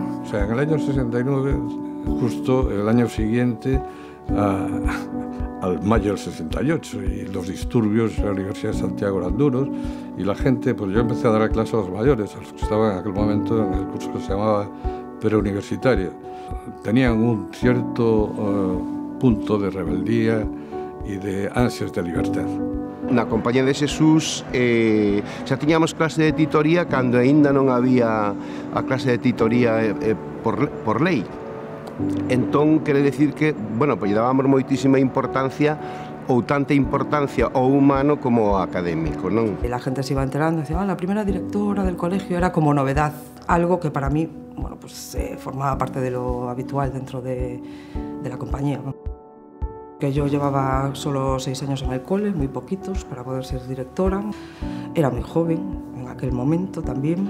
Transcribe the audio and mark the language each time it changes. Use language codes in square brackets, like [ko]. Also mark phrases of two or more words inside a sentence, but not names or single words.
[es] O sea, en el año 69, justo el año siguiente al mayo del 68, y los disturbios en la Universidad de Santiago eran duros, y la gente, pues yo empecé a dar clases a los mayores, a los que estaban en aquel momento en el curso que se llamaba preuniversitaria. Tenían un cierto punto de rebeldía y de ansias de libertad. [gl] Na Compañía de Jesús xa tiñamos clase de titoría cando aínda non había a clase de titoría por lei. Entón, quere decir que, bueno, pues dábamos moitísima importancia ou tanta importancia ao humano como ao académico, non? [es] La gente se iba enterando, decía, la primera directora del colegio era como novedad, algo que para mí, bueno, pues formaba parte de lo habitual dentro de la compañía, ¿no? Que yo llevaba solo 6 años en el cole, muy poquitos, para poder ser directora. Era muy joven en aquel momento también.